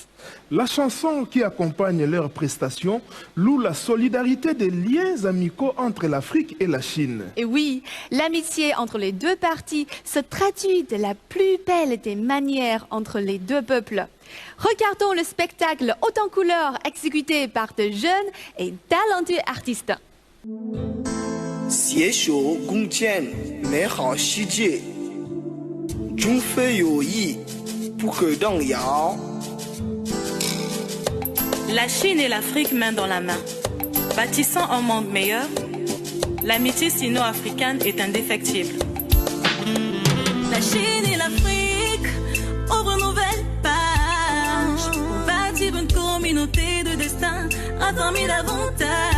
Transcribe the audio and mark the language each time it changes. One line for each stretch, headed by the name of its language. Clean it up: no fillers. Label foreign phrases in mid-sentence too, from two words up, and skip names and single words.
French: La chanson qui accompagne leurs prestations loue la solidarité des liens amicaux entre l'Afrique et la Chine. Et oui, l'amitié entre les deux parties se traduit de la plus belle des manières entre les deux peuples. Regardons le spectacle haut en couleur exécuté par de jeunes et talentueux artistes.
Chinese: 携手共建美好世界，中非友谊不可动摇。
French: La Chine et l'Afrique main dans la main. Bâtissant un monde meilleur, l'amitié sino-africaine est indéfectible. La Chine et l'Afrique ouvrent une nouvelle page pour bâtir une communauté de destin affermie davantage.